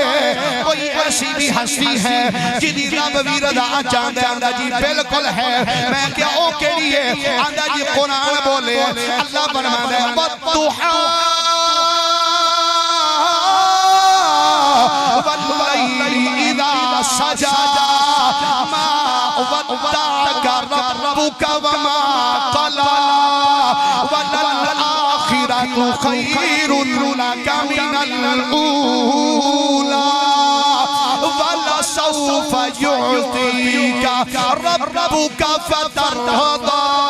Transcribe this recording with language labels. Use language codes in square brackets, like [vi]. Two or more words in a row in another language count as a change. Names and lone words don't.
[pa] کوئی ایسی بھی ہستی ہے جیہدی رب بھی رضا چاہتا ہے? آندا جی بالکل ہے۔ میں کیا او کیہڑی ہے؟ آندا جی قرآن بولے اللہ فرماتا ہے [ar] والضحى والليل إذا سجى ما ودعك ربك وما قلى وللآخرة خير لك من الأولى ولسوف يعطيك ربك فترضى.